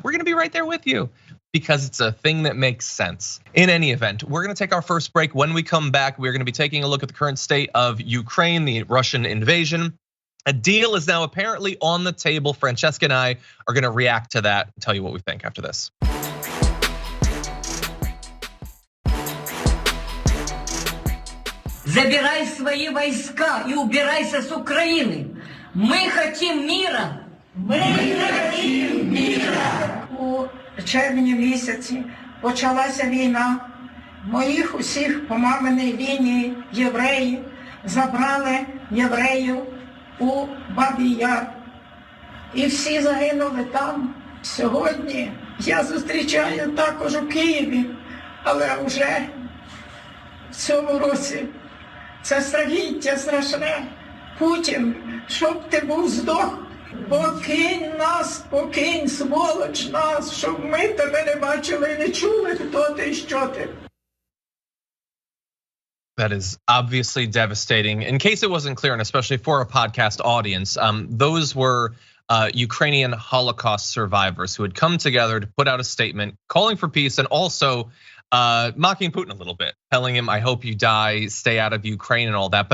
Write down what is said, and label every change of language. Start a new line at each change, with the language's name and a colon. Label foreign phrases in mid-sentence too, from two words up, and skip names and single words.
English: We're gonna be right there with you because it's a thing that makes sense. In any event, we're gonna take our first break. When we come back, we're gonna be taking a look at the current state of Ukraine, the Russian invasion. A deal is now apparently on the table. Francesca and I are gonna react to that and tell you what we think after this.
Russian: Забирай свои войска и убирайся с Украины. Мы хотим мира. Мы хотим мира.
Ukrainian: У червні місяці почалася війна. Моїх усіх по маминій лінії євреїв забрали євреїв у Бабій Яр. І всі загинули там. Сьогодні я зустрічаю також у Києві, але вже в цьому році це страхіття страшне. Путін, щоб ти був здох, покинь нас, покинь, сволоч нас, щоб ми тебе не бачили і не чули, хто ти і що ти.
English: That is obviously devastating. In case it wasn't clear, and especially for a podcast audience, those were Ukrainian Holocaust survivors who had come together to put out a statement calling for peace and also mocking Putin a little bit, telling him, I hope you die, stay out of Ukraine and all that.